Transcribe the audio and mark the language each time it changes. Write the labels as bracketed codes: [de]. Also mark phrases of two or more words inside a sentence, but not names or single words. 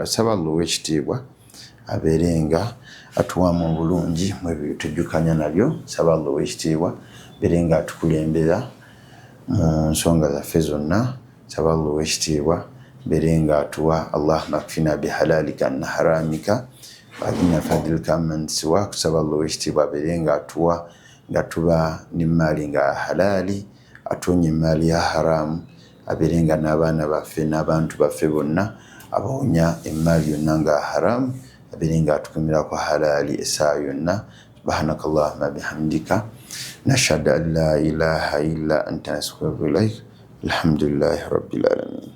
[lg] Saba Allah ow'ekitiibwa abeere nga atuwaamu obulungi mu ebyo tujjukanya nabyo. Saba Allah ow'ekitiibwa abeere nga atukulembera mu nsonga zaffe zonna. Saba Allah ow'ekitiibwa abeere nga atuwa [ar] اللهم اكفنا بحلالك عن حرامك وإن فضلك عمن سواك. [lg] Saba Allah ow'ekitiibwa abeere nga atuwa nga tuba n'emmaali nga halaali, atuwonya emmaali ya haramu, abeere nga n'abaana baffe n'abantu baffe bonna abawonya emmaali yonna nga haramu, abeere nga atukumira ku halaali essaa yonna. [ar] سبحانك اللهم وبحمدك نشهد أن لا إله إلا أنت نستغفرك وأتوب إليك. الحمد لله رب العالمين.